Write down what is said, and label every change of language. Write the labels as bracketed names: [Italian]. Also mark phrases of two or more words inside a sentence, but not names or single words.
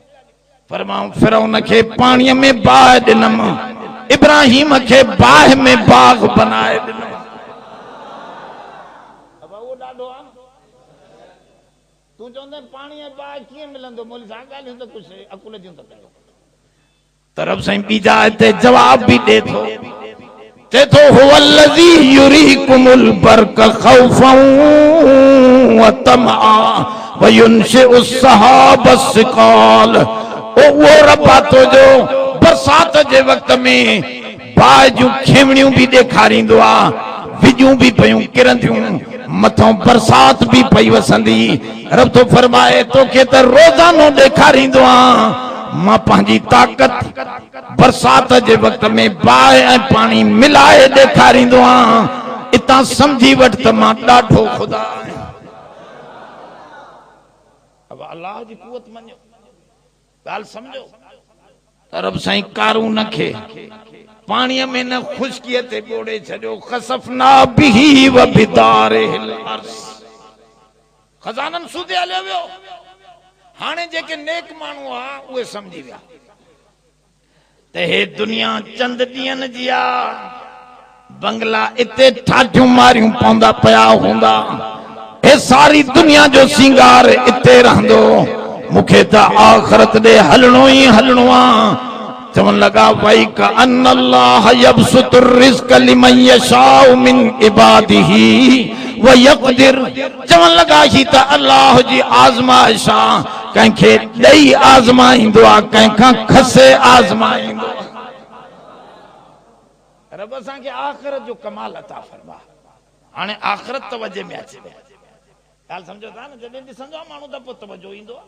[Sindhi] फरमाऊं फिरौन खे पाणीअ में बाहि ॾिनमि, इब्राहिम खे बाहि में बाग़ बनाए ॾिनमि। तूं चवंदे पाणी ऐं बाहि कीअं मिलंदो? मोली सां ॻाल्हियूं त कुझु अकुल जूं त कयो। तरफ साईं बीजा हिते जवाब भी दे थो, चए थो [Arabic] هو الذي يريكم البرق خوفا وطمعا وينشئ السحاب الثقال. [Sindhi] वो रब तो जो बरसात जे वक्त में बाहि जूं खेवणियूं भी ॾेखारींदो आ, विजूं भी पयूं किरंदियूं, मथों बरसात भी पई वसंदी। रब तो फरमाए तोखे त रोज़ानो ॾेखारींदो आ मां पंहिंजी ताक़त बरसात जे वक्त में बाहि ऐं पाणी मिलाए ॾेखारींदो आ। इतां समझी वठ त मां ॾाढो ख़ुदा आहियां। अब अल्लाह जी कुवत मञो, ॻाल्हि सम्झो। रब साईं कारून खे पाणीअ में न ख़ुश्कीअ ते ॿोड़े छॾियो। [Arabic] فخسفنا به وبداره الأرض, [Sindhi] खज़ाननि सूधे हलियो वियो। हाणे जेके नेक माण्हू आ उहे समझी विया त हे दुनिया चंद ॾींहंनि जी आ, बंगला इते ठाठियूं मारियूं पवंदा पिया हूंदा, हे सारी दुनिया जो सिंगार इते रहंदो, मूंखे त आख़िरत ॾे हलणो ई हलणो आ। चवन लगा [Arabic] ويكأن الله يبسط الرزق لمن يشاء من عباده ويقدر. [Sindhi] चवन लगा ही त अल्लाह जी आज़माइश आ, कंहिंखे ॾेई आज़माईंदो आ, कंहिंखां खसे आज़माईंदो आ। रब असांखे आख़िरत जो कमाल अता फरमा। हाणे आख़िरत तवजे में अचे, ॻाल्हि सम्झो था न, जॾहिं ॾिसंदो आहे माण्हू त पोइ तवजो ईंदो आहे।